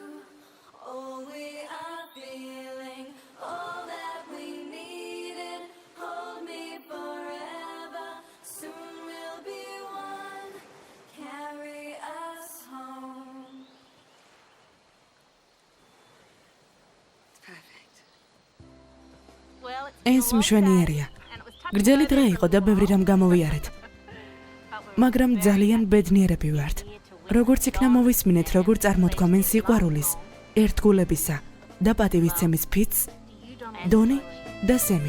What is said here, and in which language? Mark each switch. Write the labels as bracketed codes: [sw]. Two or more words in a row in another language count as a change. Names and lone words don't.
[en] All we are feeling, all that we needed, hold me forever, soon we'll be one, carry us home. It's perfect. [ka] ეს მშვენიერია. გრძელი დღე იყო და ბევრი რამ გამოვიარეთ. მაგრამ ძალიან ბედნიერები ვართ. როგორც იქნა მოვისმინეთ, როგორ წარმოთქვამენ სიყვარულის, ერთგულებისა და პატივისცემის ფიცს, დონი და სემი.